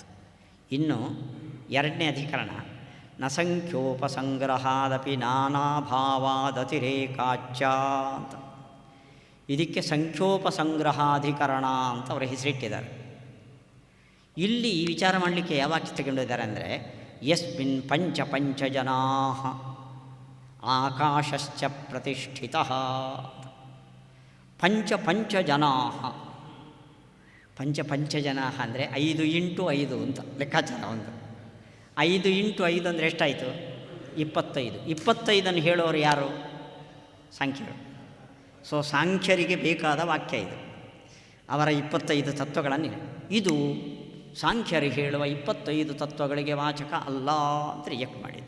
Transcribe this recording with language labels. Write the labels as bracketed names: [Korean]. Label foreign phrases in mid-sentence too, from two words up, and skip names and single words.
[Kannada] ಇನ್ನು ಎರಡನೇ ಅಧಿಕರಣ [Sanskrit] ನ ಸಂಖ್ಯೋಪಸಂಗ್ರಹಾದಪಿ ನಾನಾಭಾವಾದತಿರೇಕಾಚ್ಯ [Kannada] ಅಂತ. ಇದಕ್ಕೆ ಸಂಖ್ಯೋಪಸಂಗ್ರಹಾಧಿಕರಣ ಅಂತ ಅವರ ಹೆಸರಿಟ್ಟಿದ್ದಾರೆ. ಇಲ್ಲಿ ಈ ವಿಚಾರ ಮಾಡಲಿಕ್ಕೆ ಯಾವ ವಾಕ್ಯ ತಗೊಂಡಿದ್ದಾರೆ ಅಂದರೆ, [Sanskrit] ಯಸ್ಮಿನ್ ಪಂಚ ಜನಾಃ ಆಕಾಶಶ್ಚ ಪ್ರತಿಷ್ಠಿತಃ. ಪಂಚ ಜನಾ. ಪಂಚ ಜನಾ [Kannada] ಅಂದರೆ 5 × 5 ಅಂತ ಲೆಕ್ಕಾಚಾರ ಒಂದು. 5 × 5 ಅಂದರೆ ಎಷ್ಟಾಯಿತು? 25. 25 ಹೇಳೋರು ಯಾರು? ಸಾಂಖ್ಯರು. ಸೊ ಸಾಂಖ್ಯರಿಗೆ ಬೇಕಾದ ವಾಕ್ಯ ಇದು. ಅವರ 25 ತತ್ವಗಳನ್ನು ಇದು ಸಾಂಖ್ಯರು ಹೇಳುವ 25 ತತ್ವಗಳಿಗೆ ವಾಚಕ ಅಲ್ಲ ಅಂತ ರಿಜೆಕ್ಟ್ ಮಾಡಿದ್ದು.